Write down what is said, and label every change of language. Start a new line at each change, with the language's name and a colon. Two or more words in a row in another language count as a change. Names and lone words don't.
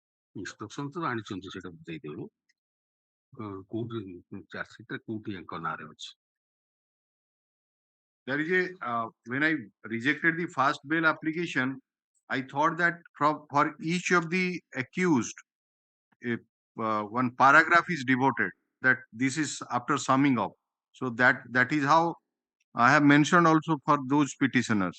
Odia: instruction ତ ଆଣିଛନ୍ତି ସେଟା ଦେଇଦେବୁ କୋଉଠି ଚାର୍ଜସିଟ୍ କୋଉଠି ୟାଙ୍କ ନାଁରେ ଅଛି
English: There is when I rejected the fast bail application, I thought that for each of the accused, one paragraph is devoted, that this is after summing up. So that is how I have mentioned also for those petitioners.